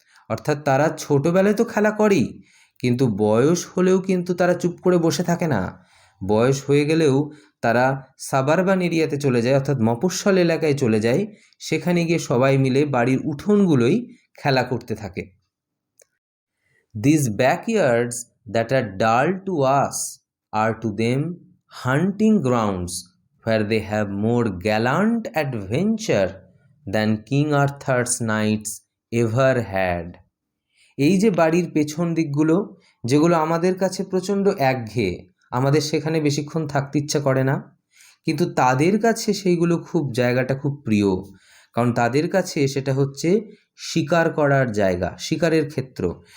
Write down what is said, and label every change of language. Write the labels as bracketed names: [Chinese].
[Bangla] অর্থাৎ তারা ছোটোবেলায় তো খেলা করেই, কিন্তু বয়স হলেও কিন্তু তারা চুপ করে বসে থাকে না। বয়স হয়ে গেলেও তারা সাবারবান এরিয়াতে চলে যায়, অর্থাৎ মফস্বল এলাকায় চলে যায়। সেখানে গিয়ে সবাই মিলে বাড়ির উঠোনগুলোই খেলা করতে থাকে। [English] These backyards that are dull to us are to them hunting grounds where they have more gallant adventure than King Arthur's knights ever had. [Bangla] এই যে বাড়ির পেছন দিকগুলো, যেগুলো আমাদের কাছে প্রচণ্ড একঘেয়ে, আমাদের সেখানে বেশিক্ষণ থাকতে ইচ্ছা করে না, কিন্তু তাদের কাছে সেইগুলো জায়গাটা খুব প্রিয়। কারণ তাদের কাছে সেটা হচ্ছে শিকার করার জায়গা, শিকারের ক্ষেত্র।